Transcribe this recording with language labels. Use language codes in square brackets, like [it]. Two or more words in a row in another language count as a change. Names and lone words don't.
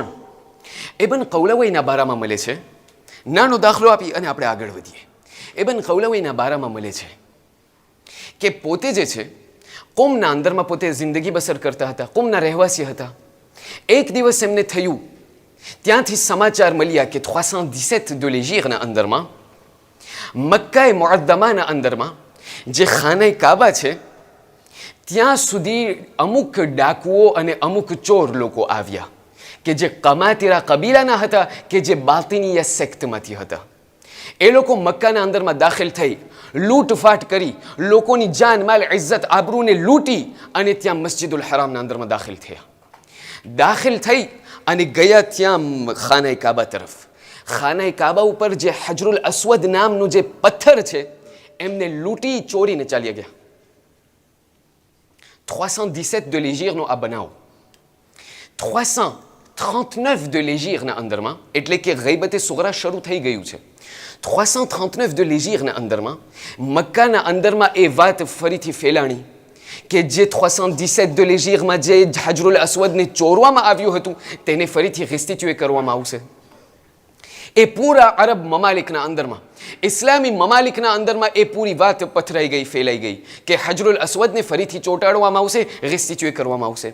[gu] ઇબ્ન કૌલવૈહના બારામાં મળે છે, નાનો દાખલો આપી અને આપણે આગળ વધીએ. ઇબ્ન કૌલવૈહના બારામાં મળે છે કે પોતે જે છે કોમના અંદરમાં પોતે જિંદગી બસર કરતા હતા, કોમના રહેવાસી હતા. એક દિવસ એમને થયું, ત્યાંથી સમાચાર મળ્યા કે 317 [fr] de l'Hégire [gu] અંદરમાં, મક્કાએ મુઅદ્દમાના અંદરમાં જે ખાને કાબા છે ત્યાં સુધી અમુક ડાકુઓ અને અમુક ચોર લોકો આવ્યા કે જે કમાતીરા કબીલાના હતા કે જે બાતિનીયા સેક્ટમાંથી હતા. એ લોકો મક્કાના અંદરમાં દાખલ થઈ લૂંટફાટ કરી લોકોની જાન માલ ઇજ્જત આબરૂને લૂંટી અને ત્યાં મસ્જિદુલ હરામના અંદરમાં દાખલ થયા. દાખલ થઈ અને ગયા ત્યાં ખાને કાબા તરફ. ખાને કાબા ઉપર જે હજરુલ અસ્વદ નામનું જે પથ્થર છે એમને લૂંટી ચોરીને ચાલ્યા ગયા. 317 [fr] de l'Hégire [gu] આ બનાવ. 339 [fr] de l'Hégire [gu] અંદરમાં, એટલે કે ગૈબતે સુગરા શરૂ થઈ ગયું છે. 339 [fr] de l'Hégire [gu] અંદરમાં મક્કાના અંદરમાં એ વાત ફરીથી ફેલાણી કે જે 317 [fr] de l'Hégire [gu] જે હજરુલ અસ્વદને ચોરવામાં આવ્યું હતું તેને ફરીથી રિસ્ટિટ્યુએ કરવામાં આવશે. એ પૂરા અરબ મમાલિકના અંદરમાં, ઇસ્લામી મમાલિકના અંદરમાં એ પૂરી વાત પથરાઈ ગઈ, ફેલાઈ ગઈ કે હજરુલ અસ્વદને ફરીથી ચોંટાડવામાં આવશે, રિસ્ટિટ્યુએ કરવામાં આવશે.